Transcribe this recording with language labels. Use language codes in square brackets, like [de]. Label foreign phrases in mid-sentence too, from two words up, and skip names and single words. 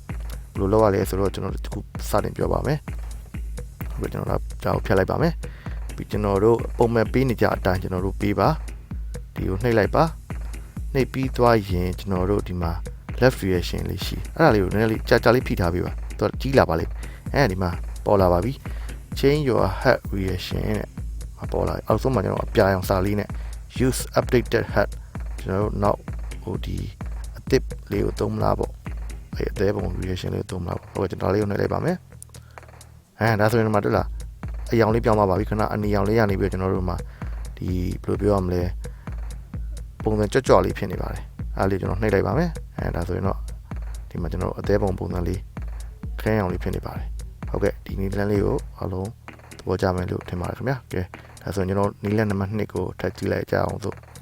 [my] လိုလုပ်ရလဲဆိုတော့ကျွန်တော်တို့ခုစတင်ပြောပါမယ်ဟုတ်ကဲ့ကျွန်တော်ဒါကိုဖျက်လိုက်ပါမယ်ပြီးကျွန်တော်တို့ပုံမှန်ပေးနေကြအတိုင်းကျွန်တော်တို့ပေးပါဒီကိုနှိပ်လိုက်ပါနှိပ်ပြီးသွားရင်ကျွန်တော်တို့ဒီမှာ left reaction လေးရှိအဲ့ဒါလေးကိုနည်းနည်းလေးကြာလေးဖိထားပေးပါသူကကြီးလာပါလိမ့်အဲဒီမှာပေါ်လာပါပြီ [en] change your head reaction [my] နဲ့ပေါ်လာအောက်ဆုံးမှာကျွန်တော်အပြာရောင်စာ လေးနဲ့ [en] use updated head [my] ကျွန်တော်တို့နောက်ဟိုဒီအသစ်လေးကိုသုံးမလားပေါ့အဲအသေးပုံ reaction လေးကိုသုံးမလားပေါ့ဟုတ်ကဲ့ကျွန်တော် လေးကိုနှိပ်လိုက်ပါမယ်ဒါဆိုရင်ဒီမှာတွေ့လားအရောင်လေးပြောင်းသွားပါပြီခဏအနီရောင်လေးရနေပြီးကျွန်တော်တို့မှာဒီဘယ်လိုပြောရမလဲပုံစံကြော့လေးဖြစ်နေပါတယ်အားလေးကျွန်တော်နှိပ်လိုက်ပါမယ်ဒါဆိုရင်တော့ဒီမှာကျွန်တော်အသေးပုံပုံစံလေးခင်းအောင်လေးဖြစ်နေပါတယ်ဟုတ်ကဲ့ဒီနည်းလမ်းလေးကိုအားလုံးသဘောကျမယ်လို့ထင်ပါတယ်ခင်ဗျာကဲဒါဆိုရင်ကျွန်တော်နည်းလမ်းနံပါတ်2ကိုထပ်ကြည့်လိုက်ကြအောင်စို့